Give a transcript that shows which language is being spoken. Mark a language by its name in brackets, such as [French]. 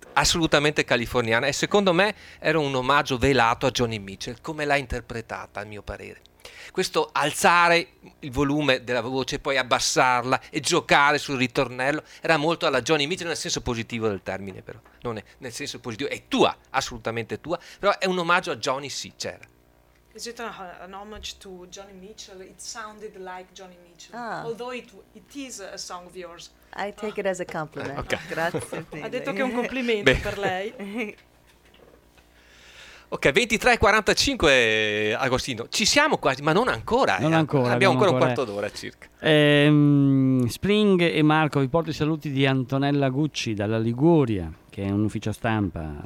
[Italian] assolutamente californiana, e secondo me era un omaggio velato a Joni Mitchell, come l'ha interpretata, a mio parere. Questo alzare il volume della voce, poi abbassarla e giocare sul ritornello, era molto alla Joni Mitchell nel senso positivo del termine, però non è nel senso positivo, è tua, assolutamente tua, però è un omaggio a Joni Mitchell. [English] Is it an homage to Joni Mitchell? It sounded like Joni Mitchell, although it is a song of yours. I take it as a compliment. [Italian] Okay. Grazie. Ha detto che è un complimento per lei. Ok, 23:45, Agostino. Ci siamo quasi, ma non ancora. Non ancora. Abbiamo ancora un quarto d'ora circa. Spring e Marco, vi porto i saluti di Antonella Gucci dalla Liguria, che è un ufficio stampa.